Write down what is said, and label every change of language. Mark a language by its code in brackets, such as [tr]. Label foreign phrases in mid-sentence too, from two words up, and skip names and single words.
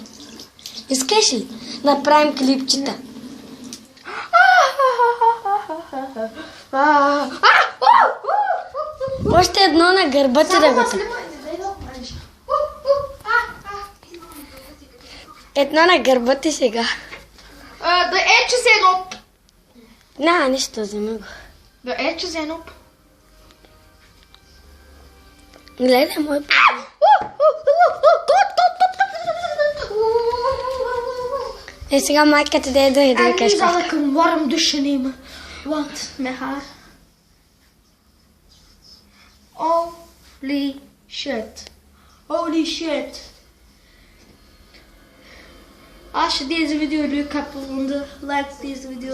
[bg] Искаш ли? Направим клипчета. Още едно на гърба ти да го тъпим. Едно на гърба ти сега. [nl] De eitjes zijn op. [bg] На, нищо, вземи го. [nl] De eitjes zijn op. [bg] Гледай, мой Е, сега майката да дойде да [nl] En nu [bg] кажеш. [nl] zal ik een warm douche nemen. Want mijn haar. [en] Holy shit. Holy shit. [nl] Als je deze video leuk hebt gevonden, like deze video.